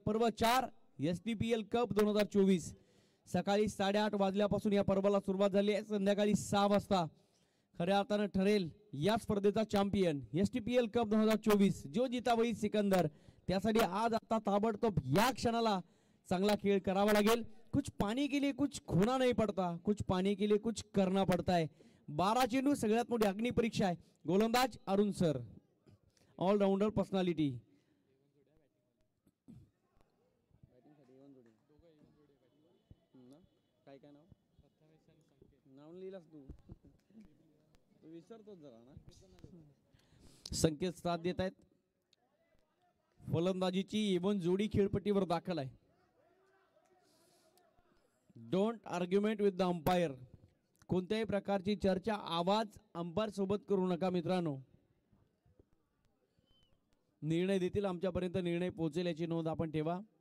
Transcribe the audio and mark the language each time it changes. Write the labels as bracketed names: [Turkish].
[Marathi] पर्व 4 STPL cup 2024. सकाळी 8:30 वाजल्यापासून या पर्वाला सुरुवात झाली आहे. संध्याकाळी 6 वाजता खऱ्या अर्थानं ठरेल या स्पर्धेचा चॅम्पियन. STPL कप 2024 [Hindi] जो जीता वही सिकंदर. [Marathi] त्यासाठी आज आता ताबडतोब या क्षणाला चांगला खेळ करावा लागेल. [Hindi] कुछ पानी के लिए कुछ खोना नहीं पड़ता, कुछ पानी के लिए कुछ करना पड़ता है. [Marathi] 12 चेंडू सगळ्यात मोठी अग्नि परीक्षा आहे. गोलंदाज अरुण सर, ऑलराऊंडर पर्सनॅलिटी. काय काय नाव नाव लिहिलास तू विसरतोच जरा ना. संकेत साथ देत आहेत. फलंदाजीची इवन जोडी खेळपट्टीवर दाखल आहे. [English] Don't argument with the umpire. [Marathi] कोणत्याही प्रकारची चर्चा आवाज अंपायर सोबत करू नका मित्रांनो. निर्णय देतील आमच्यापर्यंत निर्णय पोहोचेल याची नोंद आपण ठेवा.